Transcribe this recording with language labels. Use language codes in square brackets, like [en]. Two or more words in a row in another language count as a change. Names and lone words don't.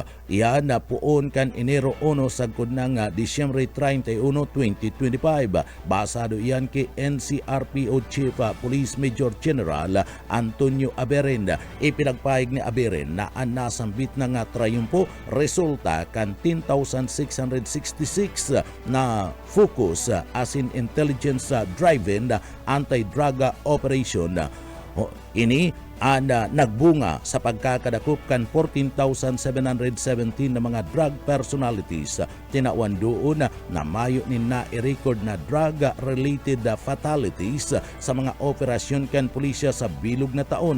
[bik] Iyan na puon kan Enero 1 sagkod ng Disyembre 31, 2025. Basado iyan kay NCRPO Chief Police Major General Antonio Aberin. Ipinagpahig ni Aberin na ang nasambit ng trayumpo resulta kan 10,666 na focus as in [en] intelligence driven anti-drug operation [bik] Ini nagbunga sa pagkakadakop kan 14,717 na mga [en] drug personalities. [bik] Tinawan doon na mayo ni na-record na [en] drug-related fatalities [bik] sa mga operasyon kan pulisya sa bilog na taon.